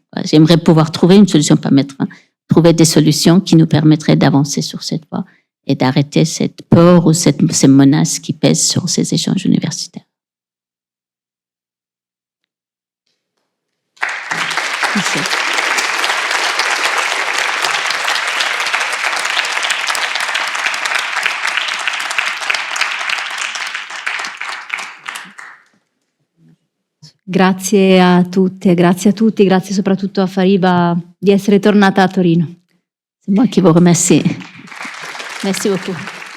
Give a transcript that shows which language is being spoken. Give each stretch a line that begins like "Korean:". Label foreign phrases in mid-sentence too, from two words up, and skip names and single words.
French: J'aimerais pouvoir trouver une solution, pas mettre fin, trouver des solutions qui nous permettraient d'avancer sur cette voie et d'arrêter cette peur ou ces menaces qui pèsent sur ces échanges universitaires. Merci.
Italian: Grazie a tutte, grazie a tutti, grazie soprattutto a Fariba di essere tornata a Torino.
French: C'est moi qui vous remercie. Merci beaucoup.